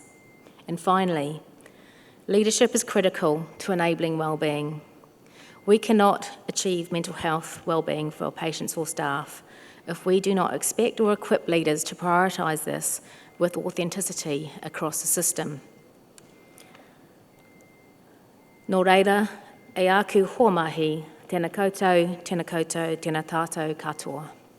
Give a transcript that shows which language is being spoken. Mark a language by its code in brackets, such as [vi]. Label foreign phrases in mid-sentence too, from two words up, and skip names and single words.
[en] And finally, leadership is critical to enabling wellbeing. We cannot achieve mental health wellbeing for our patients or staff if we do not expect or equip leaders to prioritise this with authenticity across the system. [mi] Nō reira, e aku hoa mahi, tēnā koutou, tēnā tātou katoa.